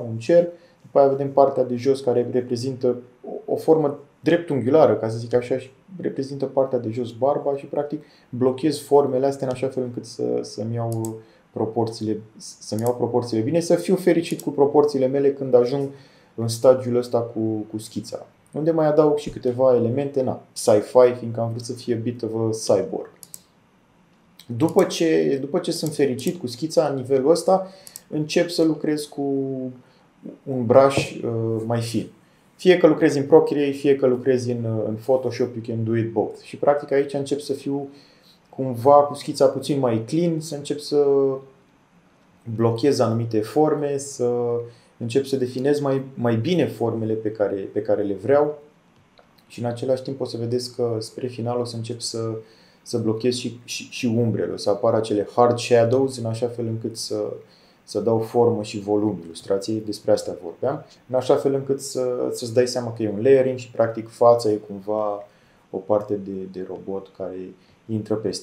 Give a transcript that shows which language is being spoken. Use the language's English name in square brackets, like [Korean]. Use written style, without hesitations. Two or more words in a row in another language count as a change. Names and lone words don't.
[Romanian] Un cerc, după aia vedem partea de jos care reprezintă o formă dreptunghiulară, ca să zic așa, și reprezintă partea de jos barba și practic blochez formele astea în așa fel încât să-mi iau proporțiile bine, să fiu fericit cu proporțiile mele când ajung în stadiul ăsta cu schița. Unde mai adaug și câteva elemente, sci-fi, fiindcă am vrut să fie [English] bit of a cyborg. [Romanian] După ce sunt fericit cu schița la nivelul ăsta, încep să lucrez cu un brush mai fin. Fie că lucrezi în Procreate, fie că lucrezi în Photoshop, [English] you can do it both. [Romanian] Și practic aici încep să fiu cumva cu schița puțin mai clean, să încep să blochez anumite forme, să încep să definez mai bine formele pe care le vreau și în același timp o să vedeți că spre final o să încep să blochez și umbrele, o să apară acele [English] hard shadows [Romanian] în așa fel încât să dau formă și volum ilustrației, despre asta vorbeam, în așa fel încât să-ți dai seama că e un layering și practic fața e cumva o parte de robot care intră peste.